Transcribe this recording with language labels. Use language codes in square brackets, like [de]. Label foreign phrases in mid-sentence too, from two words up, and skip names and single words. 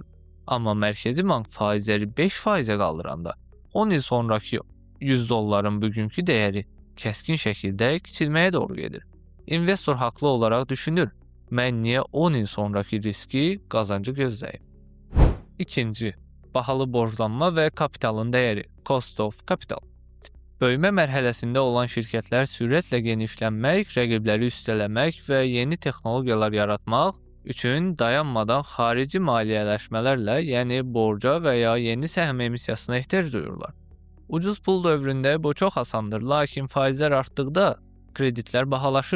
[az] Amma Mərkəzi Bank faizləri 5%-ə qaldıranda 10 il sonraki $100'ın bugünkü dəyəri kəskin şəkildə kiçilməyə doğru gedir. İnvestor haqlı olaraq düşünür: mən niyə 10 il sonraki riski, qazancı gözləyim? İkinci, bahalı borclanma və kapitalın dəyəri, [en] cost of capital. [az] Böyümə mərhələsində olan şirkətlər sürətlə genişlənmək, rəqibləri üstələmək və yeni texnologiyalar yaratmaq üçün dayanmadan xarici maliyyələşmələrlə, yəni borca və ya yeni səhm emissiyasına ehtiyac duyurlar. Ucuz pul dövründə bu çox asandır, lakin faizlər artdıqda kreditlər bahalaşır.